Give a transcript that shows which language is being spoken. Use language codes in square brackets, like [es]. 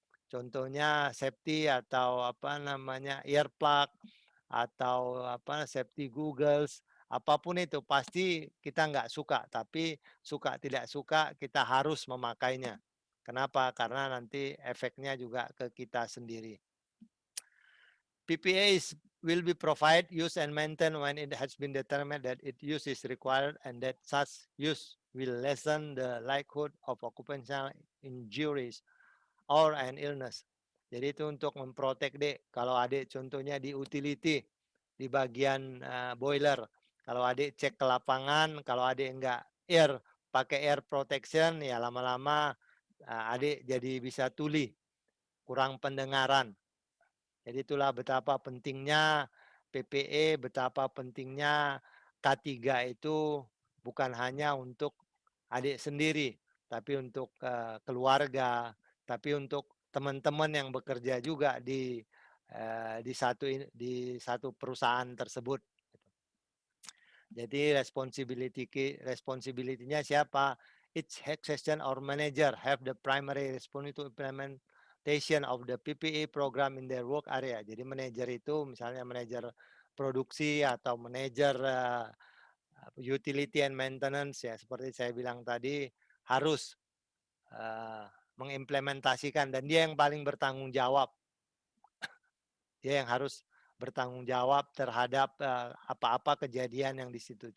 [id] Contohnya safety atau earplug atau safety goggles, apapun itu pasti kita nggak suka, tapi suka tidak suka kita harus memakainya. Kenapa? Karena nanti efeknya juga ke kita sendiri. [en] PPE will be provided, used and maintained when it has been determined that its use is required and that such use will lessen the likelihood of occupational injuries or an illness. [id] Jadi itu untuk memprotek dek. Kalau adik contohnya di utility, di bagian boiler. Kalau adik cek ke lapangan, kalau adik enggak pakai air protection, ya lama-lama adik jadi bisa tuli, kurang pendengaran. Jadi itulah betapa pentingnya PPE, betapa pentingnya K3 itu bukan hanya untuk adik sendiri, tapi untuk keluarga, tapi untuk teman-teman yang bekerja juga di satu perusahaan tersebut. Jadi responsibility-nya siapa? [en] Each head section or manager have the primary responsibility to implementation of the PPE program in their work area. [id] Jadi manajer itu misalnya manajer produksi atau manajer utility and maintenance ya seperti saya bilang tadi harus mengimplementasikan dan dia yang paling bertanggung jawab. Dia yang harus bertanggung jawab terhadap apa-apa kejadian yang di situ.